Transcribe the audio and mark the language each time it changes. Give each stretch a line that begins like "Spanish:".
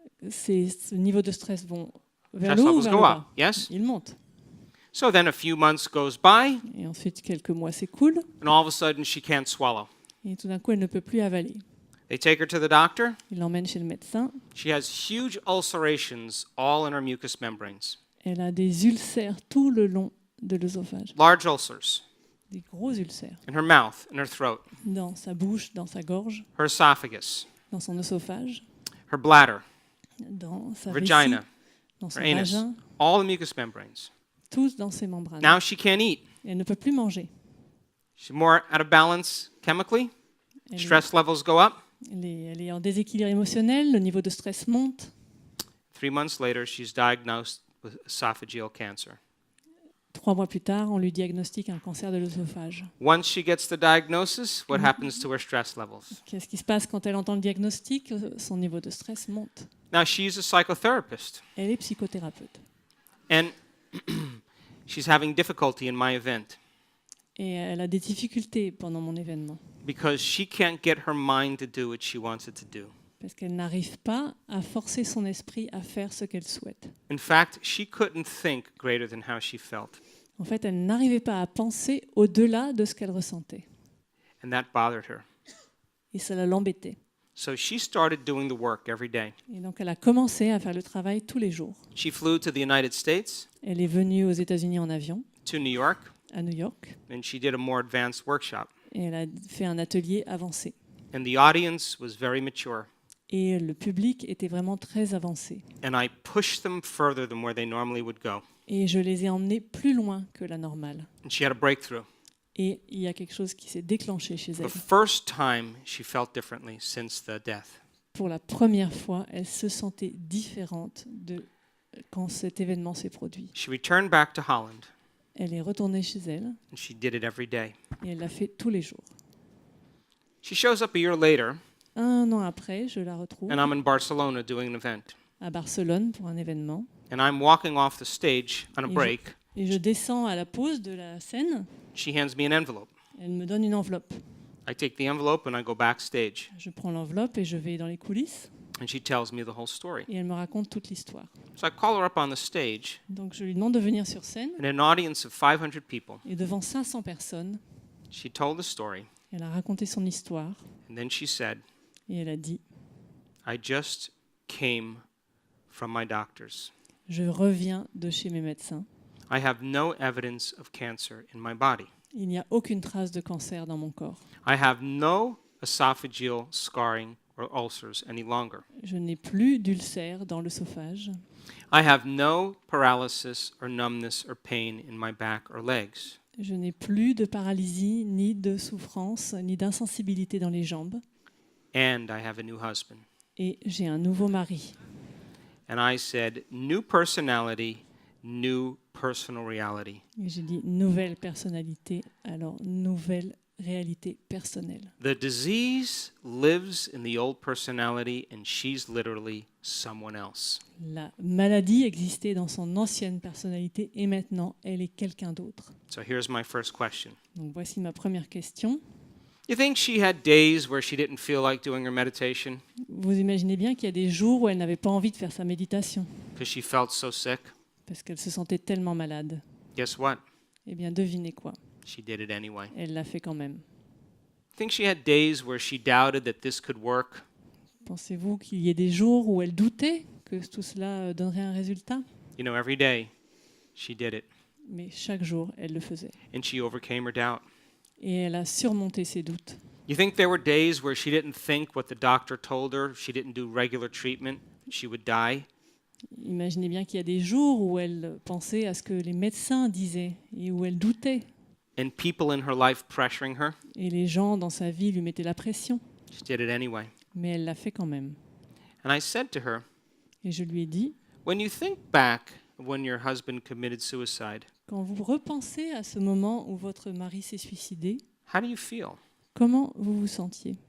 French: ce niveau de stress vont vers
English: Stress
French: le haut ou
English: levels
French: vers
English: go
French: le
English: up,
French: bas.
English: yes?
French: Il monte.
English: So then a few months goes by,
French: Et ensuite, quelques mois s'écoulent.
English: and all of a sudden she can't swallow.
French: Et tout d'un coup, elle ne peut plus avaler.
English: They take her to the doctor.
French: Il l'emmène chez le médecin.
English: She has huge ulcerations all in her mucous membranes,
French: Elle a des ulcères tout le long de l'œsophage.
English: large ulcers
French: Des gros ulcères.
English: in her mouth, in her throat,
French: Dans sa bouche, dans sa gorge,
English: her esophagus,
French: dans son œsophage,
English: her bladder,
French: dans sa vessie,
English: vagina,
French: dans son
English: her anus,
French: vagin,
English: all the mucous membranes.
French: tous dans ses membranes.
English: Now she can't eat.
French: Elle ne peut plus manger.
English: She's more out of balance chemically.
French: Elle,
English: Stress levels go up.
French: elle est en déséquilibre émotionnel, le niveau de stress monte.
English: 3 months later, she's diagnosed with esophageal cancer.
French: 3 mois plus tard, on lui diagnostique un cancer de l'œsophage.
English: Once she gets the diagnosis, what happens to her stress levels?
French: Qu'est-ce qui se passe quand elle entend le diagnostic? Son niveau de stress monte.
English: Now, she's a psychotherapist,
French: Elle est psychothérapeute.
English: and she's having difficulty in my event
French: Et elle a des difficultés pendant mon événement.
English: because she can't get her mind to do what she wants it to do.
French: Parce qu'elle n'arrive pas à forcer son esprit à faire ce qu'elle souhaite.
English: In fact, she couldn't think greater than how she felt,
French: En fait, elle n'arrivait pas à penser au-delà de ce qu'elle ressentait.
English: and that bothered her.
French: Et cela l'embêtait.
English: So she started doing the work every day.
French: Et donc, elle a commencé à faire le travail tous les jours.
English: She flew to the United States,
French: Elle est venue aux États-Unis en avion,
English: to New York,
French: à New York,
English: and she did a more advanced workshop.
French: et elle a fait un atelier avancé.
English: And the audience was very mature.
French: Et le public était vraiment très avancé.
English: And I pushed them further than where they normally would go.
French: Et je les ai emmenés plus loin que la normale.
English: And she had a breakthrough.
French: Et il y a quelque chose qui s'est déclenché chez
English: The
French: elle.
English: first time she felt differently since the death.
French: Pour la première fois, elle se sentait différente de quand cet événement s'est produit.
English: She returned back to Holland,
French: Elle est retournée chez elle
English: and she did it every day.
French: et elle l'a fait tous les jours.
English: She shows up a year later,
French: 1 an après, je la retrouve
English: and I'm in Barcelona doing an event.
French: à Barcelone pour un événement.
English: And I'm walking off the stage on a
French: Et
English: break.
French: Et je descends à la pause de la scène.
English: She hands me an envelope.
French: Elle me donne une enveloppe.
English: I take the envelope and I go backstage.
French: Je prends l'enveloppe et je vais dans les coulisses.
English: And she tells me the whole story.
French: Et elle me raconte toute l'histoire.
English: So I call her up on the stage,
French: Donc je lui demande de venir sur scène.
English: and an audience of 500 people.
French: Et devant 500 personnes,
English: She told the story,
French: elle a raconté son histoire.
English: and then she said,
French: Et elle a dit,
English: I just came from my doctors.
French: je reviens de chez mes médecins.
English: I have no evidence of cancer in my body.
French: Il n'y a aucune trace de cancer dans mon corps.
English: I have no esophageal scarring or ulcers any longer.
French: Je n'ai plus d'ulcère dans l'œsophage.
English: I have no paralysis or numbness or pain in my back or legs.
French: Je n'ai plus de paralysie, ni de souffrance, ni d'insensibilité dans les jambes.
English: And I have a new husband.
French: Et j'ai un nouveau mari.
English: And I said, new personality, new personal reality.
French: Et j'ai dit nouvelle personnalité, alors nouvelle réalité personnelle.
English: The disease lives in the old personality, and she's literally someone else.
French: La maladie existait dans son ancienne personnalité et maintenant elle est quelqu'un d'autre.
English: So here's my first question.
French: Donc voici ma première question.
English: You think she had days where she didn't feel like doing her meditation
French: Vous imaginez bien qu'il y a des jours où elle n'avait pas envie de faire sa méditation
English: because she felt so sick?
French: parce qu'elle se sentait tellement malade.
English: Guess what?
French: Eh bien devinez quoi?
English: She did it anyway.
French: Elle l'a fait quand même.
English: Think she had days where she doubted that this could work?
French: Pensez-vous qu'il y ait des jours où elle doutait que tout cela donnerait un résultat?
English: You know, every day she did it,
French: Mais chaque jour, elle le faisait.
English: and she overcame her doubt.
French: Et elle a surmonté ses doutes.
English: You think there were days where she didn't think what the doctor told her, she didn't do regular treatment, she would die?
French: Imaginez bien qu'il y a des jours où elle pensait à ce que les médecins disaient et où elle doutait.
English: And people in her life pressuring her?
French: Et les gens dans sa vie lui mettaient la pression.
English: She did it anyway.
French: Mais elle l'a fait quand même.
English: And I said to her,
French: Et je lui ai dit,
English: when you think back of when your husband committed suicide,
French: quand vous repensez à ce moment où votre mari s'est suicidé,
English: how do you feel?
French: comment vous vous sentiez?